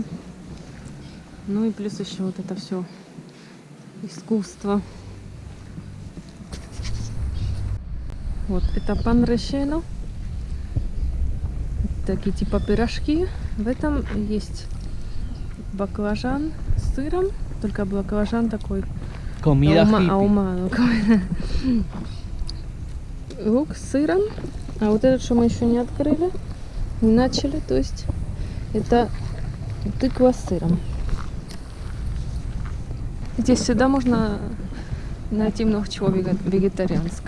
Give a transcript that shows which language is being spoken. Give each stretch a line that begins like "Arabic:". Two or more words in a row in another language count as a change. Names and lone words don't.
Russian: Ну и плюс еще вот это все искусство. Вот это пан решено. Такие типа пирожки. В этом есть баклажан с сыром. Только баклажан такой
Spanish: Comida hippie. ahumado.
Russian: Лук с сыром. А вот этот, что мы еще не открыли, не начали, то есть это тыква с сыром. Здесь всегда можно найти много чего вегетарианского.